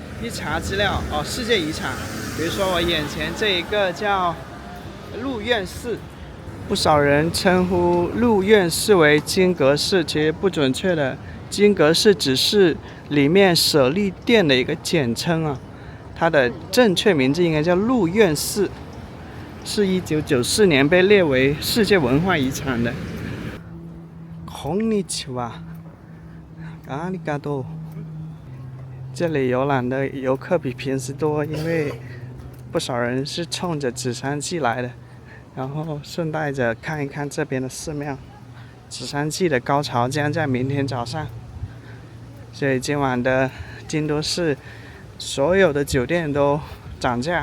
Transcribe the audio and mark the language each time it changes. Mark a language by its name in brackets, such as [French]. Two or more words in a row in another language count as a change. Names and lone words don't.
[Chinese] 一查资料哦，世界遗产，比如说我眼前这一个叫鹿苑寺，不少人称呼鹿苑寺为金阁寺，其实不准确的，金阁寺只是里面舍利殿的一个简称啊，它的正确名字应该叫鹿苑寺。是1994年被列为世界文化遗产的。 [Japanese] こんにちは。ありがとう。 [Chinese] 这里游览的游客比平时多，因为不少人是冲着紫山祭来的，然后顺带着看一看这边的寺庙。紫山祭的高潮将在明天早上，所以今晚的京都市所有的酒店都涨价。